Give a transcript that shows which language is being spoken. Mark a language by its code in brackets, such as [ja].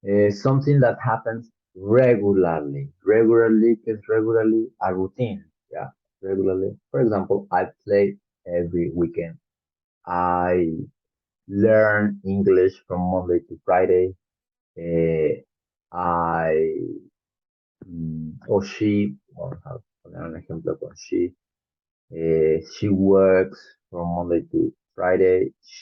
[en] Something that happens regularly. Regularly is regularly a routine. Yeah, regularly. For example, I play every weekend. I learn English from Monday to Friday. [es] I o she, vamos a poner un ejemplo con she. [en] She works from Monday to Friday.